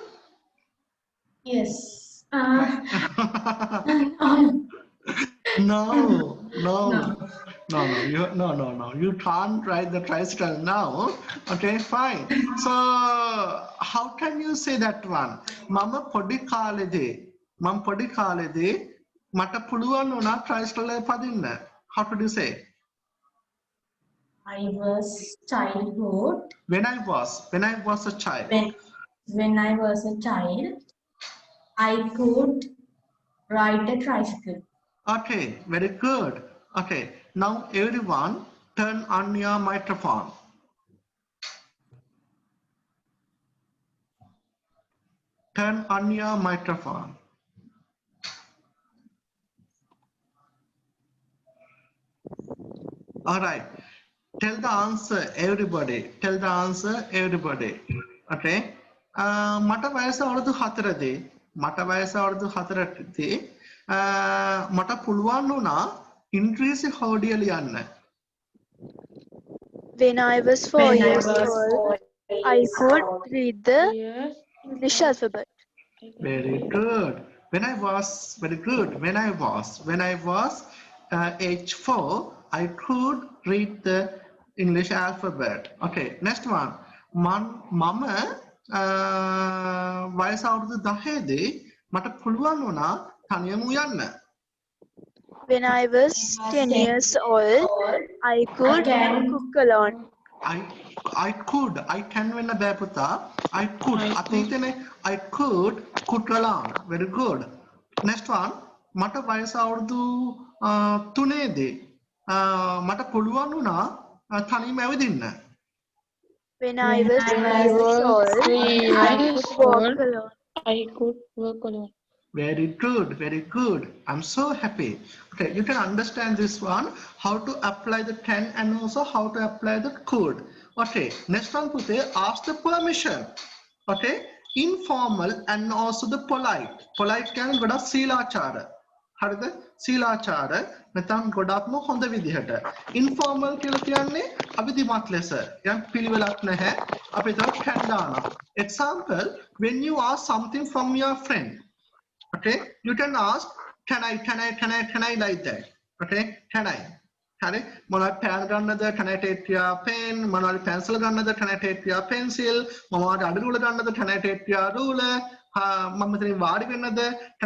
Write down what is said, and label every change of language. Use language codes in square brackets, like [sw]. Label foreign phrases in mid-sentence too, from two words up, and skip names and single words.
[en] Yes. No. No. You can't ride the tricycle now. Okay, fine. So how can you say that one? [si] මම පොඩි කාලේදී මට පුළුවන් වුණා tricycle එක පදින්න. [en] How could you say? I was childhood. When I was a child. When I was a child, I could Ride a tricycle. Okay, very good. Okay, now everyone turn on your microphone. Turn on your microphone. All right. Tell the answer, everybody. Tell the answer, everybody. Okay. [si] මට වයස අවුරුදු 4දී මට වයස අවුරුදු 4දී මට පුළුවන් වුණා ඉංග්‍රීසි හෝඩිය ලියන්න. [en] When I was 4 years old, I could read the Yes. English alphabet. Very good. When I was very good. When I was age 4, I could read the English alphabet. Okay, next one. [si] Mama වයස අවුරුදු 10දී මට පුළුවන් වුණා තනියම උයන්න. [en] When I was 10 years old, I could cook alone. I can [si] වෙන්න බෑ පුතා. [en] I could අතීතනේ I could cook alone. Very good. Next one. [si] මට වයස අවුරුදු 3දී මට පුළුවන් වුණා තනියම ඇවිදින්න. [en] When I was 3 years old, 3 I years could walk old, alone. I could work alone. Very good, very good. I'm so happy. Okay, you can understand this one, how to apply the can and also how to apply the could. Okay, next one, Pute, ask the permission. Okay, informal and also the polite. Polite can go to [si] සීලාචාර. හරිද? සීලාචාර නැත්නම් ගොඩක්ම හොඳ විදිහට. informal කියලා කියන්නේ අවිධිමත් ලෙස. යම් පිළිවෙලක් නැහැ. අපි ඒක can දානවා. [en] Example, when you ask something from your friend. Okay, you can ask can I like that. Okay, can I [si] හරි මොනවද පෑන් ගන්නද [en] can I take your pen මොනවද pencil ගන්නද can I take your pencil [si] මොනවද අඩු රූල ගන්නද [en] can I take your ruler [si] මම මෙතනින් වාඩි වෙන්නද [en] can